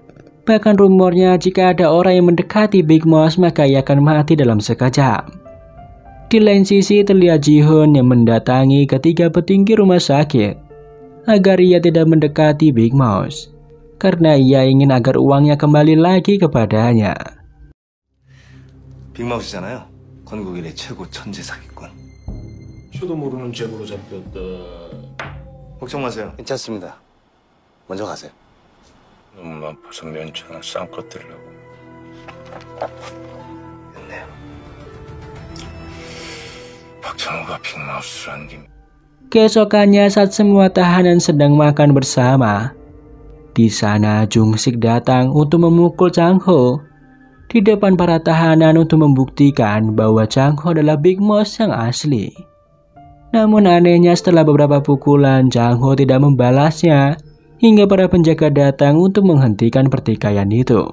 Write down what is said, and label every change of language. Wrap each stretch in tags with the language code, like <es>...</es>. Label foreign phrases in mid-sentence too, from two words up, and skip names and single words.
<id>Bahkan rumornya jika ada orang yang mendekati Big Mouse maka ia akan mati dalam sekejap. Di lain sisi terlihat Ji-hoon yang mendatangi ketiga petinggi rumah sakit agar ia tidak mendekati Big Mouse, karena ia ingin agar uangnya kembali lagi kepadanya.</id> <ko>빅마우스잖아요. 건국 이래 최고 천재 사기꾼. 저도 모르는 제보로 잡혔다. 걱정 마세요. 괜찮습니다. 먼저 가세요. 너무 아파서 면차나 쌍껏 들으려고. 됐네요. 박찬호가 빅마우스라는 게.</ko> <id>Keesokannya saat semua tahanan sedang makan bersama, di sana Jung Sik datang untuk memukul Chang Ho di depan para tahanan untuk membuktikan bahwa Chang Ho adalah Big Mouse yang asli. Namun anehnya setelah beberapa pukulan, Chang Ho tidak membalasnya hingga para penjaga datang untuk menghentikan pertikaian itu.</id>